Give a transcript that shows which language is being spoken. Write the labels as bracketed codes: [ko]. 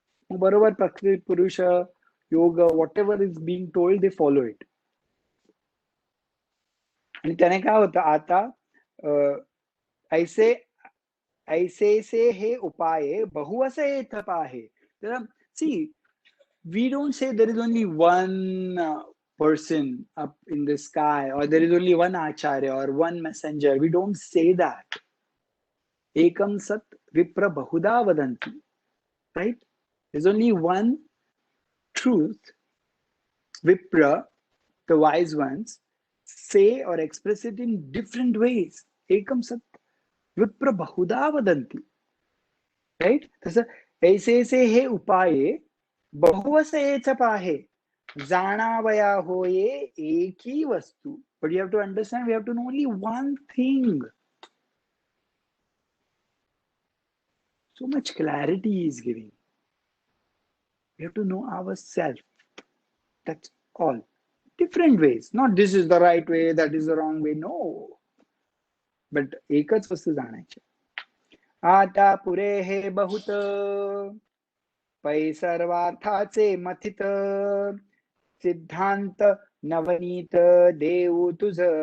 [mr] बरोबर प्रकृती पुरुष योग [en] Whatever is being told they follow it. [mr] आणि त्याने काय होतं आता ऐसे ऐसे से हे उपाय बहु असे येत आहे. तर [en] See we don't say there is only one person up in the sky or there is only one acharya or one messenger. We don't say that. [sa] Ekam sat vipra bahuda vadanti. [en] Right? There's only one truth. Vipra, the wise ones, say or express it in different ways. [sa] Ekam sat vipra bahuda vadanti. [en] Right. [mr] तसं ऐसे ऐसे हे उपाये बहुवस येच पाहे. जाणावया होये एकी वस्तू. [en] But you have to understand, we have to know only one thing. So much clarity is giving. We have to know ourselves. That's all. Different ways. Not this is the right way, that is the wrong way. No. [mr] But एकच वस्तू जाणायची. आता पुरे हे बहुत पै सर्वार्थाचे मथित. सिद्धांत नवनीत देऊ तुझ.